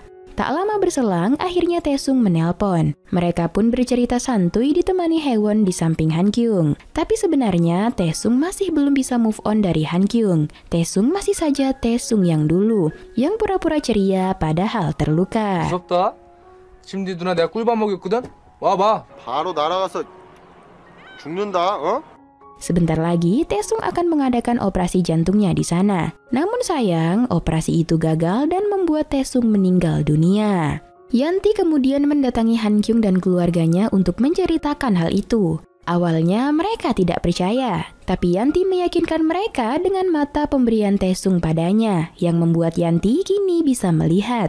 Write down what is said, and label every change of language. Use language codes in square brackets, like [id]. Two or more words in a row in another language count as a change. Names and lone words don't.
[id] Tak lama berselang, akhirnya Taesung menelpon. Mereka pun bercerita santuy ditemani Haewon di samping Han Kyung. Tapi sebenarnya Taesung masih belum bisa [en] move on [id] dari Han Kyung. Taesung masih saja Taesung yang dulu, yang pura-pura ceria padahal terluka. [ko] 무섭다. 심디 누나 내가 꿀밥 먹였거든. 와봐. 바로 날아가서 죽는다, 어? [id] Sebentar lagi, Taesung akan mengadakan operasi jantungnya di sana. Namun sayang, operasi itu gagal dan membuat Taesung meninggal dunia. Yanti kemudian mendatangi Han Kyung dan keluarganya untuk menceritakan hal itu. Awalnya mereka tidak percaya, tapi Yanti meyakinkan mereka dengan mata pemberian Taesung padanya, yang membuat Yanti kini bisa melihat.